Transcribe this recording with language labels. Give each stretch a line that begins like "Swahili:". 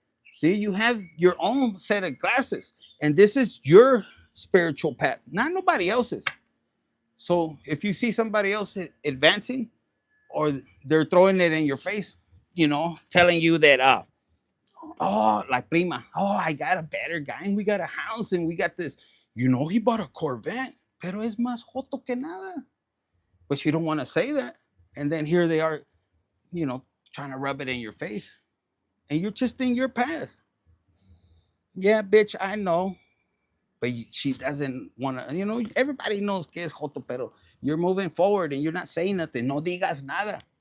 English: See, you have your own set of glasses, and this is your spiritual path, not nobody else's. So if you see somebody else advancing, or they're throwing it in your face, telling you that, oh, like prima, oh, I got a better guy, and we got a house, and we got this. He bought a Corvette,
Spanish: pero es más joto que nada.
English: But you don't want to say that, and then here they are, trying to rub it in your face, and you're just in your path. Yeah, bitch, I know. But she doesn't want to, everybody knows
Spanish: que es joto,
English: pero you're moving forward and you're not saying nothing.
Spanish: No digas nada.